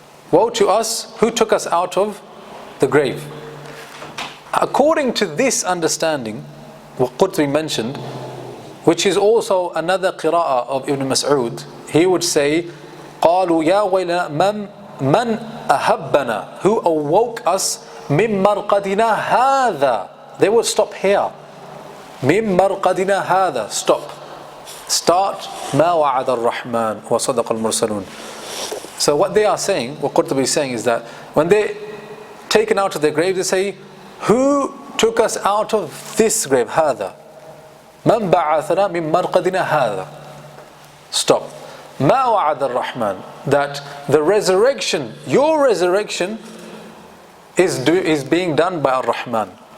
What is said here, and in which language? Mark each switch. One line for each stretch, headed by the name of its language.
English: Woe to us, who took us out of the grave. According to this understanding, what Qurtubi mentioned, which is also another qira'ah of Ibn Mas'ud, he would say
Arabic: قالوا يا ويلنا من أهبنا,
English: who awoke us
Arabic: من مرقدنا هذا.
English: They would stop here.
Arabic: من مرقدنا هذا.
English: Stop. Start
Arabic: ما وعد الرحمن وصدق المرسلون.
English: So what they are saying, what Qurtubi is saying, is that when they taken out of their grave, they say, who took us out of this grave?
Arabic: هذا. من بعثنا من مرقدنا هذا.
English: Stop.
Arabic: ما وعد الرحمن.
English: That the resurrection, your resurrection, is being done by Ar-Rahman.